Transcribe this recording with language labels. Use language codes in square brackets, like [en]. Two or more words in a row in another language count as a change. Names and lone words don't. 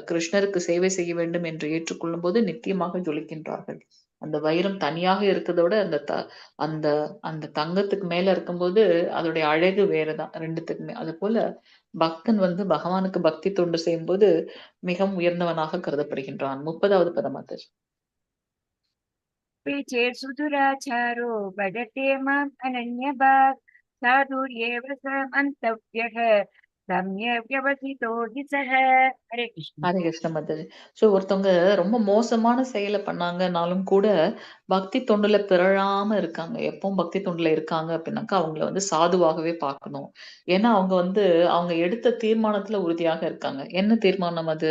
[ta] கிருஷ்ணருக்கு சேவை செய்ய வேண்டும் என்று ஏற்றுக்கொள்ளும்போது நித்தியமாக ஜொலிக்கின்றார்கள். அந்த வைரம் தனியாக இருக்கிறத விட அந்த அந்த தங்கத்துக்கு மேல இருக்கும்போது அதோடைய அழகு வேறதான் 2த்துக்குமே. அதுபோல பக்தன் வந்து பகவானுக்கு பக்தி தொண்டு செய்யும்போது மிகவும் உயர்ந்தவனாக கருதப்படுகின்றான். 30வது பதம் அது. [sa] चेत् सुदुराचारो भजते माम् अनन्यभाक् साधुर्येव स मन्तव्यः सम्यक् व्यवसितो हि सः हरे कृष्ण। हरे कृष्ण माताजी. [ta] ஸோ ஒருத்தவங்க ரொம்ப மோசமான செயல பண்ணாங்கன்னாலும் கூட, பக்தி தொண்டுல பிறழாம இருக்காங்க. எப்பவும் பக்தி தொண்டுல இருக்காங்க அப்படின்னாக்கா, அவங்கள வந்து சாதுவாகவே பார்க்கணும். ஏன்னா அவங்க வந்து அவங்க எடுத்த தீர்மானத்துல உறுதியாக இருக்காங்க. என்ன தீர்மானம் அது?